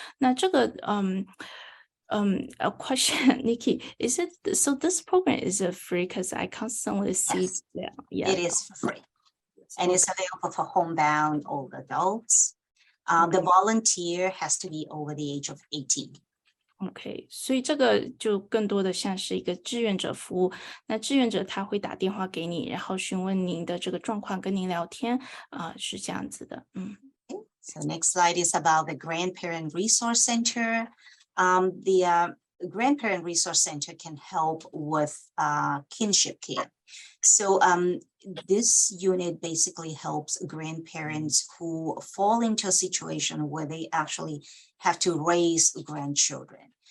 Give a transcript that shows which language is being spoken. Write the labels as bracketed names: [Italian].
[Chinese] 那这个 [English] a question, Nikki, is it so? This program is free because I constantly see. Yes, yeah, it is for free, and it's available for homebound older adults. The volunteer has to be over the age of 18. [Chinese] OK， 所以这个就更多的像是一个志愿者服务。那志愿者他会打电话给你，然后询问您的这个状况，跟您聊天是这样子的。 [English] So next slide is about the Grandparent Resource Center. The Grandparent Resource Center can help with kinship care. So this unit basically helps grandparents who fall into a situation where they actually have to raise grandchildren.